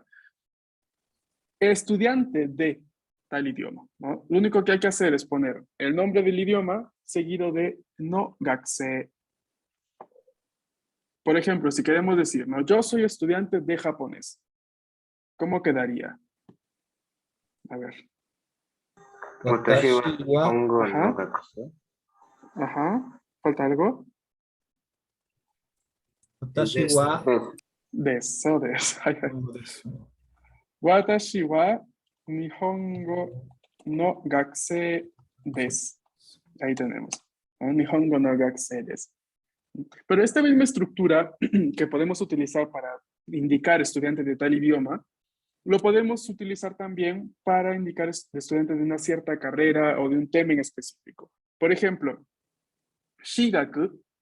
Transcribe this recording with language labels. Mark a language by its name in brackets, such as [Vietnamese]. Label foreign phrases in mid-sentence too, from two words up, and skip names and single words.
[Spanish] Estudiante de tal idioma, ¿no? Lo único que hay que hacer es poner el nombre del idioma seguido de [Japanese] の学生. [Spanish] Por ejemplo, si queremos decir, ¿no? Yo soy estudiante de japonés. ¿Cómo quedaría? A ver. [Japanese] 私は私は Hongo [Spanish] Ajá. [Japanese] の学生. [Spanish] Ajá. ¿Falta algo? [Japanese] 私は. Des. です、です. 私は日本語の学生です. [Spanish] Ahí tenemos. ¿No? [Japanese] 日本語の学生です. [Spanish] Pero esta misma estructura que podemos utilizar para indicar estudiantes de tal idioma, lo podemos utilizar también para indicar estudiantes de una cierta carrera o de un tema en específico. Por ejemplo, Shigaku.